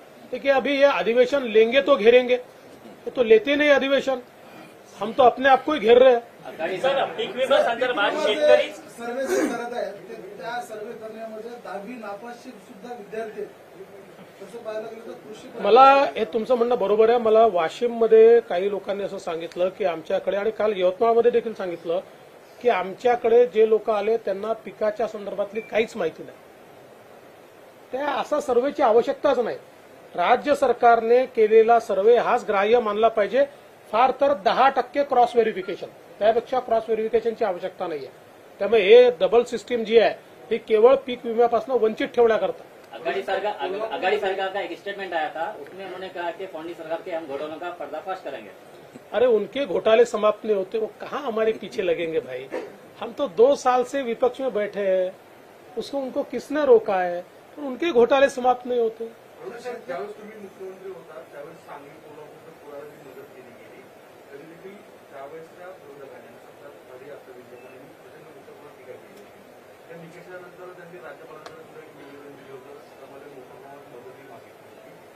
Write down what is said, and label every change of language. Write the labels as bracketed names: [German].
[Hindi] देखिए अभी ये अधिवेशन लेंगे तो घेरेंगे, तो लेते नहीं अधिवेशन, हम तो अपने आप को ही घेर रहे हैं. [Marathi] सर, पीक विमा संदर्भात शेतकरी सर्वे जे करत आहेत त्या सर्वे करण्यामध्ये 10वी नापासचे सुद्धा विद्यार्थी आहेत. तसं पाहायला गेलं तर कृषी मला हे तुमचं म्हणणं बरोबर आहे. मला वाशिममध्ये काही लोकांनी असं सांगितलं की आमच्याकडे, आणि काल यवतमाळमध्ये देखील सांगितलं की आमच्याकडे जे लोक आले त्यांना पिकाच्या संदर्भातली काहीच माहिती नाही. त्या असा सर्वेची आवश्यकताच नाही. राज्य सरकारने केलेला सर्वे हाच ग्राह्य मानला पाहिजे. फार तर 10% क्रॉस व्हेरिफिकेशन, त्यापेक्षा क्रॉस व्हेरिफिकेशनची आवश्यकता नाहीये. त्यामुळे हे डबल सिस्टीम जी आहे ही केवळ पीक विम्यापासून वंचित ठेवण्याकरता. [Hindi] अगाड़ी सरकार का एक स्टेटमेंट आया था, उसमें उन्होंने कहा कि फौंडी सरकार के हम घोटालों का पर्दाफाश करेंगे। अरे उनके घोटाले समाप्त नहीं होते, वो कहाँ हमारे पीछे लगेंगे भाई। हम तो 2 साल से विपक्ष में बैठे हैं, उसको उनको किसने रोका है, और उनके घोटाले समाप्त नहीं होते। [Marathi] ज्यावेळेस तुम्ही मुख्यमंत्री होता त्यावेळेस सांगली कोल्हापूर पुराची मदत केली गेली, तरी देखील त्यावेळेस त्या विरोधकांनी सत्ताधारी आपल्या विद्यमानांनी प्रचंड मोठ्या टीका केली होती। त्या निकषानंतर त्यांनी राज्यपालांकडे एक निवेदन दिलं होतं, त्यामध्ये मोठ्या प्रमाणात मदतही मागितली होती।